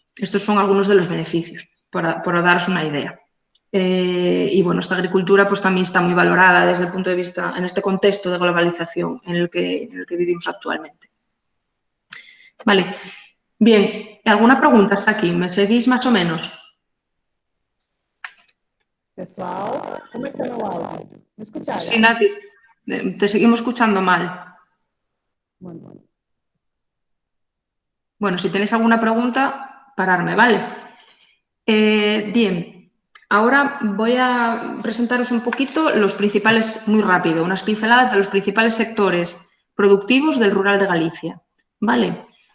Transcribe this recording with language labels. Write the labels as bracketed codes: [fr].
[es] Estos son algunos de los beneficios, por daros una idea. Y bueno, esta agricultura pues también está muy valorada desde el punto de vista, en este contexto de globalización en el que vivimos actualmente. Vale, bien, ¿alguna pregunta hasta aquí? ¿Me seguís más o menos? [pt] Pessoal, como é que está meu áudio? [es] ¿Me escucháis? Sí, Nati, te seguimos escuchando mal. Bueno, si tenéis alguna pregunta, pararme, ¿vale? Bien, ahora voy a presentaros un poquito los principales, muy rápido, unas pinceladas de los principales sectores productivos del rural de Galicia, ¿vale?